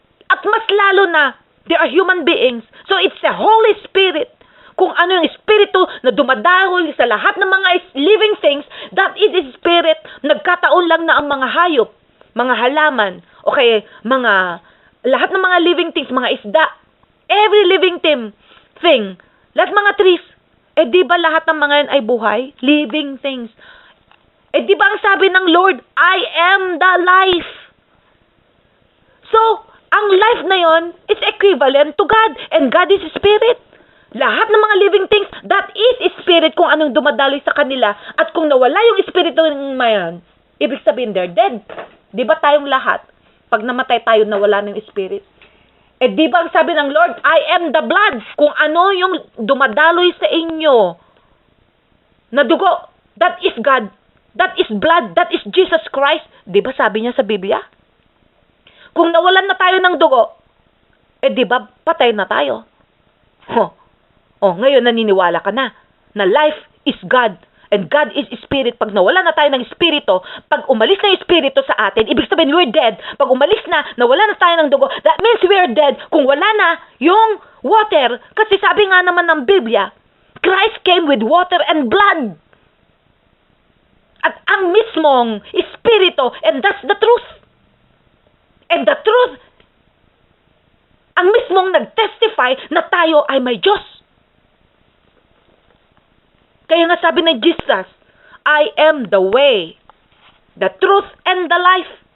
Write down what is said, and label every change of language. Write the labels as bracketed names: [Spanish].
[Filipino] At mas lalo na, [English] they are human beings. So it's the Holy Spirit. [Filipino] Kung ano yung espiritu na dumadaloy sa lahat ng mga living things, [English] that is a spirit. [Filipino] Nagkataon lang na ang mga hayop, mga halaman, o kaya lahat ng mga living things, mga isda, [English] Every living thing. [Filipino] Lahat mga trees. Di ba lahat ng mga yan ay buhay? [English] Living things. [Filipino] Di ba ang sabi ng [English] Lord, I am the life. So, ang life na yon is equivalent to God. And God is Spirit. [Filipino] Lahat ng mga living things, [English] that is Spirit [Filipino] kung anong dumadaloy sa kanila. At kung nawala yung Spirit ng mayan, ibig sabihin [English] they're dead. [Filipino] Di ba tayong lahat? Pag namatay tayo, nawala ng Spirit. Di ba ang sabi ng Lord, [English] I am the blood. [Filipino] Kung ano yung dumadaloy sa inyo na dugo, [English] that is God. That is blood. That is Jesus Christ. [Filipino] Di ba sabi niya sa Biblia? Kung nawalan na tayo ng dugo, di ba patay na tayo? Ngayon naniniwala ka na [English] life is God. And God is Spirit. [Filipino] Pag nawala na tayo ng Espiritu, pag umalis na yung Espiritu sa atin, ibig sabihin [English] we're dead. [Filipino] Pag umalis na, nawala na tayo ng dugo, [English] that means we're dead. Kung wala na yung water, [Filipino] kasi sabi nga naman ng Biblia, [English] Christ came with water and blood. [Filipino] At ang mismong Espiritu, [English] and that's the truth. And the truth, [Filipino] ang mismong nag-testify na tayo ay may Diyos. Kaya nga sabi ng [English] Jesus, I am the way, the truth, and the life.